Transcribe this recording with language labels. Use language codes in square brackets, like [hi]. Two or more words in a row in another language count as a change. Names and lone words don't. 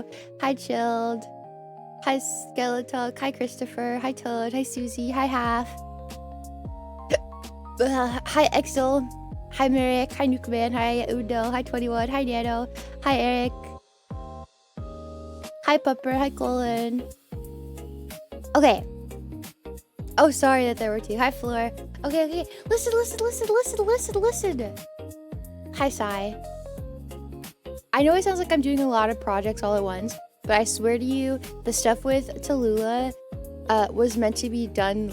[en] Hi, Chilled. Hi, Skeleton. Hi, Christopher. Hi, Toad. Hi, Susie. Hi, Half. Hi, Exel. Hi, Merrick. Hi, Nukeman. Hi, Undo. Hi, 21. Hi, Nano. Hi, Eric. Hi, Pupper. Hi, Colin. Okay. Oh, sorry that there were two. Hi, Floor. Okay. Listen. Hi, Sai. I know it sounds like I'm doing a lot of projects all at once, but I swear to you, the stuff with Tallulah was meant to be done.